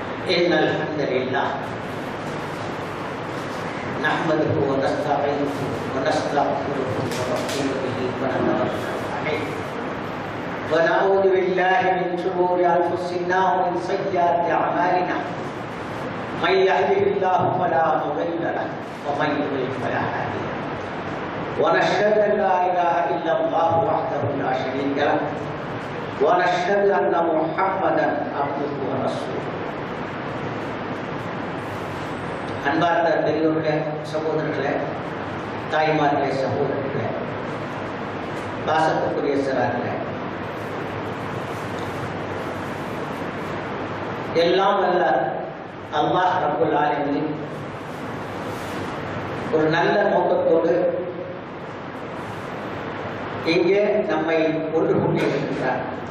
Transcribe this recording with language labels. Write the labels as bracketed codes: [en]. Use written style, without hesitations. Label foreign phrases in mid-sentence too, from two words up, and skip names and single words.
[ar] إن الحمد لله نحمده ونستعينه ونستغفره ونؤمن به ونتوكل عليه ونعوذ بالله من شرور أنفسنا ومن سيئات أعمالنا من يهده الله فلا مضل له ومن يضلل فلا هادي له ونشهد أن لا إله إلا الله وحده لا شريك له ونشهد أن محمدا عبده ورسوله. [ta] அன்பார்ந்த பெரியோர்களே, சகோதரர்களே, தாய்மார்களே, சகோதரர்களே, பாசத்துக்குரிய சிறார்களே, எல்லாம் வல்ல [ar] الله رب العالمين [ta] ஒரு நல்ல நோக்கத்தோடு இங்கே நம்மை ஒன்று கூட்டியிருக்கிறார்.